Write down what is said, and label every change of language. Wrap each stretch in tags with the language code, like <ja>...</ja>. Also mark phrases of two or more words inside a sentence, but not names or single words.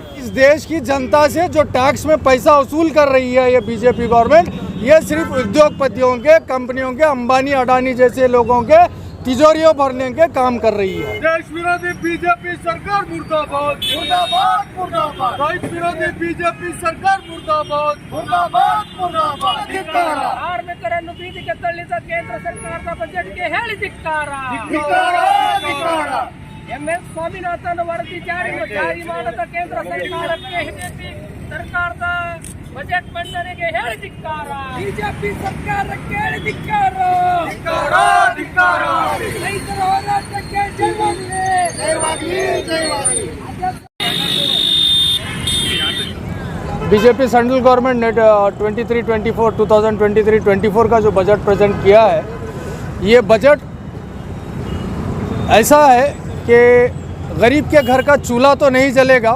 <hi>इस देश की जनता से जो टैक्स में पैसा वसूल कर रही है ये बीजेपी गवर्नमेंट, ये सिर्फ उद्योगपतियों के, कंपनियों के, अंबानी अडानी जैसे लोगों के तिजोरियों भरने के काम कर रही है। देश विरोधी बीजेपी सरकार मुर्दाबाद, मुर्दाबाद, मुर्दाबाद। देश विरोधी बीजेपी सरकार मुर्दाबाद, मुर्दाबाद, मुर्दाबाद।</hi> <kn>ಕಾರ್ಮಿಕರನ್ನು ಬೀದಿಗೆ ತಳ್ಳಿದ ಕೇಂದ್ರ ಸರ್ಕಾರದ ಬಜೆಟ್ಗೆ ಹೇಳಿ ಧಿಕ್ಕಾರ, ಎಂಎಸ್ ಸ್ವಾಮಿನಾಥನ್ ವರದಿ ಜಾರಿ ಮಾಡದ ಕೇಂದ್ರ ಸರ್ಕಾರಕ್ಕೆ ಬಿಜೆಪಿ ಸರ್ಕಾರದ ಬಜೆಟ್ ಮಂಡನೆಗೆ ಹೇಳಿ ಧಿಕ್ಕಾರ, ಬಿಜೆಪಿ ಸರ್ಕಾರಕ್ಕೆ ಹೇಳಿ ಧಿಕ್ಕಾರ, ರೈತರ ಹೋರಾಟಕ್ಕೆ ಜಯವಾಗಲಿ, ಜಯವಾಗಲಿ।</kn> <hi>बीजेपी सेंट्रल गवर्नमेंट ने 2023-24 का जो बजट प्रेजेंट किया है, ये बजट ऐसा है कि गरीब के घर का चूल्हा तो नहीं जलेगा।</hi>